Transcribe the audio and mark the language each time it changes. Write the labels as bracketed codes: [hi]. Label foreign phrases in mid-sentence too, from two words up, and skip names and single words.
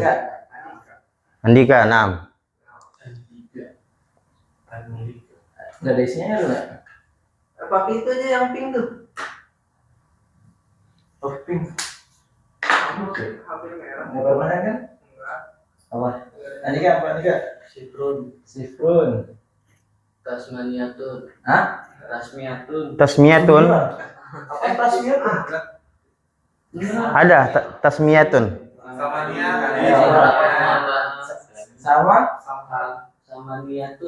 [id] Andika, naam. Nggak ada isinya ya? Apa itu aja yang pink tuh? Oh, pink. Gambar mana kan? Apa? Andika apa Andika? Sifrun. Tasmaniyatun. Hah? Tasmiyatun. Tasmiyatun. Apa tasmiyatun? Ada tasmiyatun. Samaniyatun.